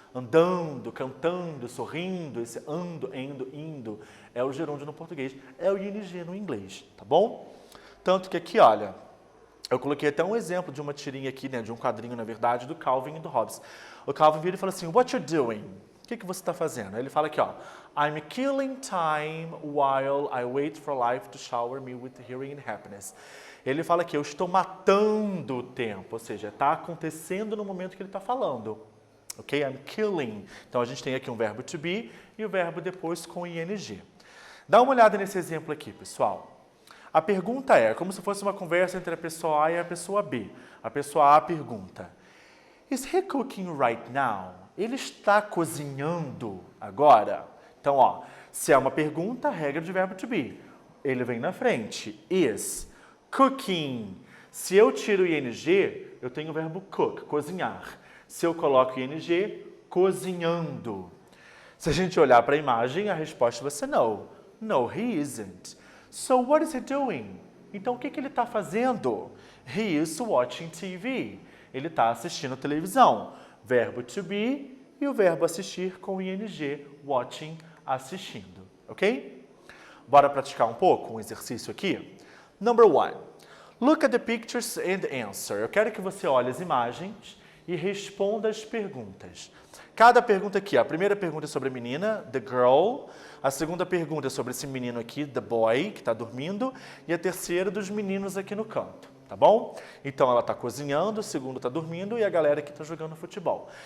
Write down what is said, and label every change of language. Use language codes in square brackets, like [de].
[pt] Andando, cantando, sorrindo, esse ando, indo, é o gerúndio no português, é o ing no inglês, tá bom? Tanto que aqui, olha, eu coloquei até um exemplo de uma tirinha aqui, né, de um quadrinho, na verdade, do Calvin e do Hobbes. O Calvin vira e fala assim, [en] what you doing? [pt] O que você está fazendo? Aí ele fala aqui, ó, [en] I'm killing time while I wait for life to shower me with healing and happiness. [pt] Ele fala que eu estou matando o tempo, ou seja, está acontecendo no momento que ele está falando. Ok? [en] I'm killing. [pt] Então, a gente tem aqui um verbo to be e o verbo depois com ing. Dá uma olhada nesse exemplo aqui, pessoal. A pergunta é, como se fosse uma conversa entre a pessoa A e a pessoa B. A pessoa A pergunta, [en] is he cooking right now? [pt] Ele está cozinhando agora? Então, ó, se é uma pergunta, regra de verbo to be. Ele vem na frente. Is. Cooking. Se eu tiro o ing, eu tenho o verbo cook, cozinhar. Se eu coloco ing, cozinhando. Se a gente olhar para a imagem, a resposta vai ser no. [en] No, he isn't. So what is he doing? [pt] Então, o que ele está fazendo? [en] He is watching TV. [pt] Ele está assistindo televisão. Verbo to be e o verbo assistir com ing, watching, assistindo. Ok? Bora praticar um pouco um exercício aqui? [en] Number 1. Look at the pictures and answer. [pt] Eu quero que você olhe as imagens e responda as perguntas. Cada pergunta aqui, a primeira pergunta é sobre a menina, the girl. A segunda pergunta é sobre esse menino aqui, the boy, que está dormindo. E a terceira dos meninos aqui no canto, tá bom? Então, ela está cozinhando, o segundo está dormindo e a galera aqui está jogando futebol.